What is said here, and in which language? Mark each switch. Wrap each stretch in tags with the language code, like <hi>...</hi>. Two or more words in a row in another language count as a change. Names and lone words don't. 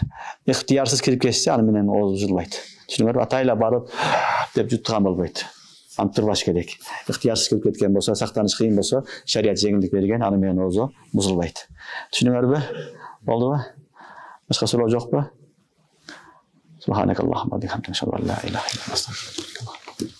<ky>Ыктыярсыз кирип кетсе, аны менен ооз бузулбайт. Түшүнүңөрбү? Атайлап барып деп жуткан болбойт. Антырбаш керек. Ыктыярсыз кирип кеткен болсо, сактаныш кыйын болсо, шарият жеңилдик берген, аны менен оозу бузулбайт. Түшүнүңөрбү? Болдубу? Башка суроо жокпу?</ky> <ar>سبحانك اللهم وبحمدك أشهد أن لا إله إلا أنت أستغفرك.</ar>